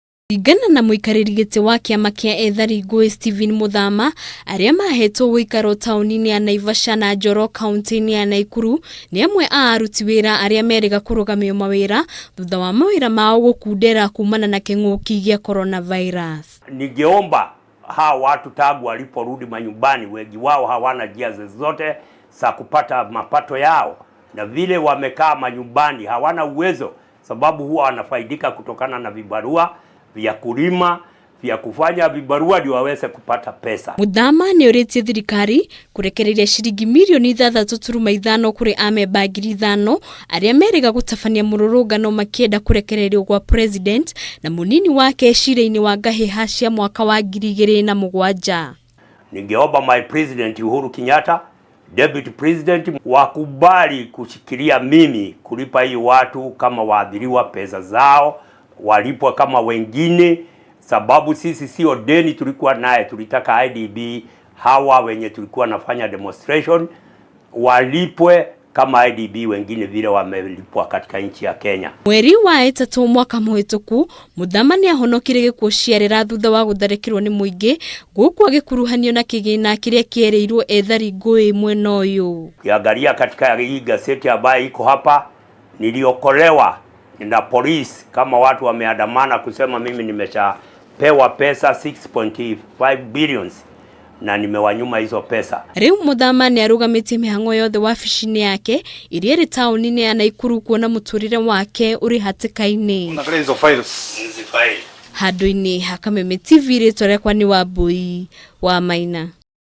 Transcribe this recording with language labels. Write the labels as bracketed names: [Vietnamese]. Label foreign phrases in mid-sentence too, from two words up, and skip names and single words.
[Kikuyu] Ringana na muikariri giti wa kiama kia Ethari ngũĩ Stephen Muthama, aria mahetwo wuikaro tauni-ini ya Naivasha na Njoro kaunti-ini ya Naikuru, ni amwe a aruti wira aria meriga kurugamia mawira thutha wa mawira mao gukundera kumana na king'uki gia coronavirus. [Swahili] Ningeomba hawa watu tangu waliporudi manyumbani, wengi wao hawana njia zozote za kupata mapato yao, na vile wamekaa manyumbani hawana uwezo, sababu huwa wanafaidika kutokana na vibarua vya kulima, vya kufanya vibarua ndio waweze kupata pesa. [Kikuyu] Muthama ni uritie thirikari kurekereria shiringi milioni 3.5 kuri amemba 5,000 aria meriga gutabania mururungano makienda kurekererio kwa president na munini wake cira-ini wa ngahiha cia mwaka wa 2007. [English] Ningeomba my president Uhuru Kenyatta, deputy president, [Swahili] wakubali kushikilia mimi kulipa hii watu kama waadhiriwa pesa zao, walipwa kama wengine, sababu sisi sio deni tulikuwa naye. Tulitaka IDB hawa wenye tulikuwa nafanya demonstration walipwe kama IDB wengine vile wamelipwa katika nchi ya Kenya. [Kikuyu] Mweri wa ĩtatũ mwaka muhituku, Muthama ni ahonokire gikuo ciarĩra thutha wa gutharĩkĩrwo ni muingi guku agikuruhanio na kigina kiria kiereirwo Ethari ngũĩ mwena uyu. [Swahili] Kiangalia katika hii gazeti ambayo iko hapa, niliokolewa na polisi kama watu wameandamana kusema mimi nimeshapewa pesa 6.5 billions na nimewanyuma hizo pesa. [Kikuyu] Riu Muthama ni arugamitie mihango yothe wabici-ini yake iria ri tauni-ini ya Naikuru kuona muturire wake uri hatikaini. Handũ-ini ha Kameme TV ritwa rĩakwa ni Wambui wa Maina.